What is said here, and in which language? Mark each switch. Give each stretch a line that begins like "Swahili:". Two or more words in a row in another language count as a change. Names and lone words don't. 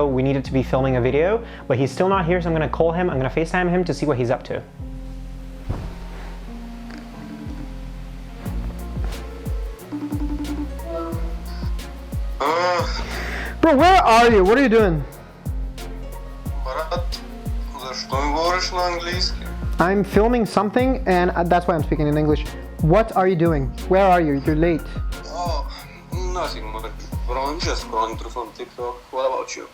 English: We needed to be filming a video, but he's still not here, so I'm gonna call him. I'm gonna FaceTime him to see what he's up to. Bro, where are you? What are you doing?
Bulgarian: Брат, защо ми говориш на английски?
English: I'm filming something, and that's why I'm speaking in English. What are you doing? Where are you? You're late. Oh, nothing much. Bro, I'm just scrolling through from TikTok. What about you?